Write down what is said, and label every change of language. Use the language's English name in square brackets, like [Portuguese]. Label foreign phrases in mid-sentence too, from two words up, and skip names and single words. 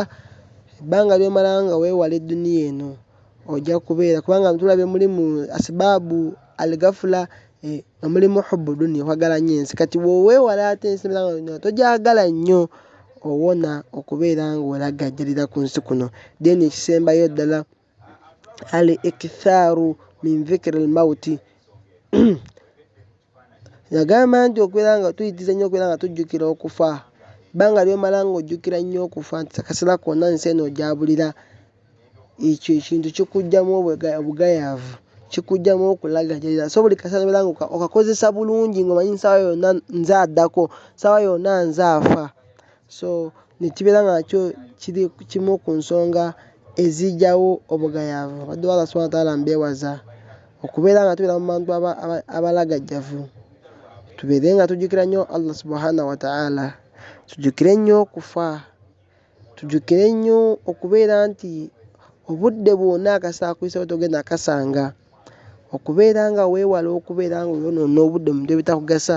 [Ganda] Ebbanga ly'omala nga weewala edduniya eno ojja kubeera, kubanga tulabye mulimu [Arabic] أسباب الغفلة, [Ganda] nga mulimu [Arabic] حب الدنيا, [Ganda] okwagala nnyo ensi. Kati bw'oweewala ate ensi togyagala nnyo, owona okubeera ng'olagajjalira ku nsi kuno. Then ekisembayo ddala [Arabic] الإكثار من ذكر الموت. [Ganda] Yagamba nti okubeera nga tuyitiza nnyo okubeera nga tujjukira okufa. Ebbanga ly'omala ng'ojjukira nnyo okufa, nti akaseera konna nsi eno ogyabulira, ekyo ekintu kikuggyamu obugayaavu, kikuggyamu okulagajjalira. So buli kaseera n'obeera nga okakozesa bulungi ng'omanyi ssaawa yonna nze addako, ssaawa yonna nze afa. So ne kibeera nga nakyo kiri kimu ku nsonga ezijjawo obugayaavu. Abaddu ba [Arabic] الله سبحانه وتعالى [Ganda] mbeewaza okubeera nga tubeera mu bantu abalagajjavu. Tubeere nga tujjukira nnyo [Arabic] الله سبحانه وتعالى, [Ganda] tujjukire nnyo okufa, tujjukire nnyo okubeera nti obudde bwonna akaseera akuyiseewo togenda kasanga, okubeera nga weewala okubeera nga oyonoona obudde mu bintu ebitakugasa.